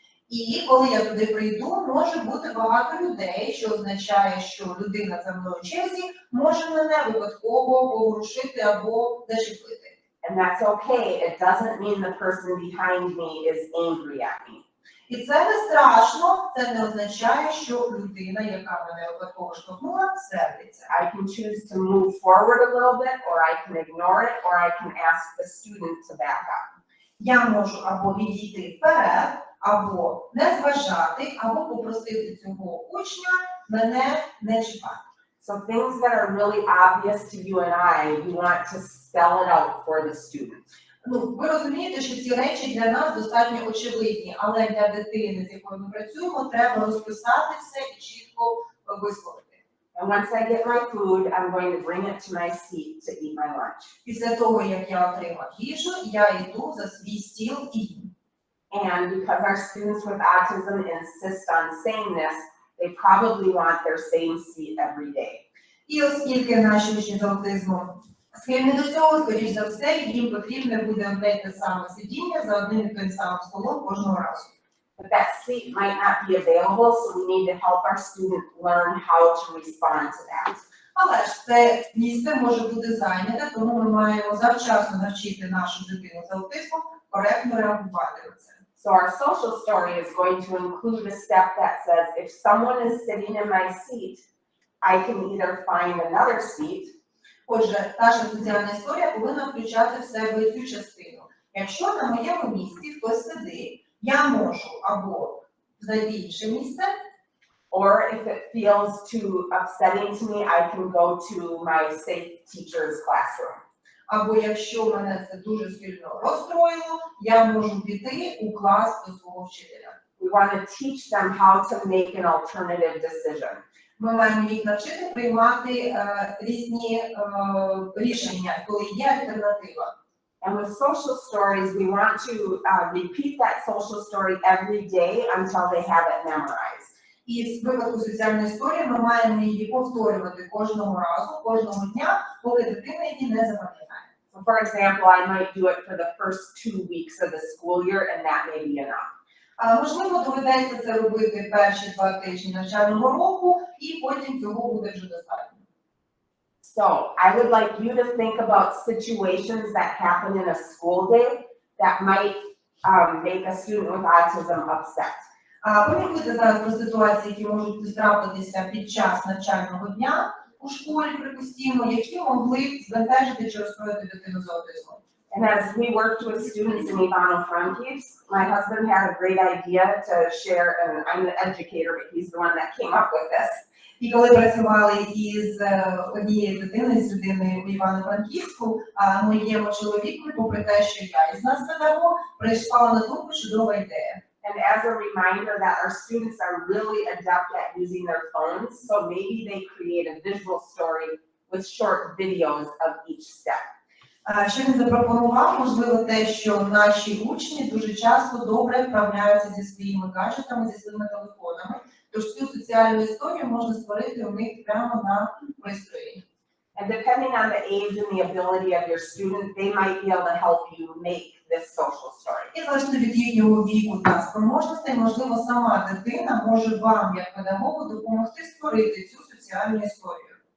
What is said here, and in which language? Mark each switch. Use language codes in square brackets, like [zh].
[uk] І коли я туди прийду, може бути багато людей, що означає, що людина за мною в черзі може мене випадково поворушити або зачепити. [en] And that's okay. It doesn't mean the person behind me is angry at me. [uk] І це не страшно, це не означає, що людина, яка мене випадково штовхнула, сердиться. [en] I can choose to move forward a little bit, or I can ignore it, or I can ask the student to back up. [uk] Я можу або відійти вперед, або не зважати, або попросити цього учня мене не чіпати. [en] So things that are really obvious to you and I, we want to spell it out for the student. [uk] Ну, ви розумієте, що ці речі для нас достатньо очевидні, але для дитини, з якою ми працюємо, треба розписати все і чітко висловити. [en] And once I get my food, I'm going to bring it to my seat to eat my lunch. [uk] Після того, як я отримав їжу, я йду за свій стіл і їм. [en] And because our students with autism insist on saying this, they probably want their same seat every day. [uk] І оскільки наші учні з аутизмом схильні до цього, скоріш за все, їм потрібне буде одне й те саме сидіння за одним і тим самим столом кожного разу. [en] But that seat might not be available, so we need to help our student learn how to respond to that. [uk] Але ж це місце може бути зайняте, тому ми маємо завчасно навчити нашу дитину з аутизмом коректно реагувати на це. [en] So our social story is going to include a step that says, if someone is sitting in my seat, I can either find another seat. [uk] Отже, наша соціальна історія повинна включати в себе цю частину. Якщо на моєму місці хтось сидить, я можу або знайти інше місце, [en] Or if it feels too upsetting to me, I can go to my safe teacher's classroom. [uk] або якщо мене це дуже сильно розстроїло, я можу піти у клас до свого вчителя. [en] We want to teach them how to make an alternative decision. [uk] Ми маємо їх навчити приймати різні рішення, коли є альтернатива. [en] And with social stories, we want to repeat that social story every day until they have it memorized. [uk] І з випадку соціальної історії ми маємо її повторювати кожного разу, кожного дня, поки дитина її не запам'ятає. [en] So for example, I might do it for the first 2 weeks of the school year, and that may be enough. [uk] Можливо, доведеться це робити перші 2 тижні навчального року, і потім цього буде вже достатньо. [en] So I would like you to think about situations that happen in a school day that might make a student with autism upset. [uk] Поміркуйте зараз про ситуації, які можуть трапитися під час навчального дня у школі, припустімо, які могли б збентежити чи розстроїти дитину з аутизмом. [en] And as we worked with students in Ivano-Frankivsk, my husband had a great idea to share, and I'm the educator, but he's the one that came up with this. [uk] І коли працювали із однією дитиною, з людиною в Івано-Франківську, моєму чоловіку, попри те, що я із нас педагог, прийшла на думку чудова ідея. [en] And as a reminder that our students are really adept at using their phones, so maybe they create a visual story with short videos of each step. [uk] Що він запропонував, можливо, те, що наші учні дуже часто добре вправляються зі своїми гаджетами, зі своїми телефонами, тож цю соціальну історію можна створити у них прямо на пристрої. [en] And depending on the age and the ability of your student, they might be able to help you make this social story. [uk] І залежно від їхнього віку та спроможностей, можливо, сама дитина може вам, як педагогу, допомогти створити цю соціальну історію.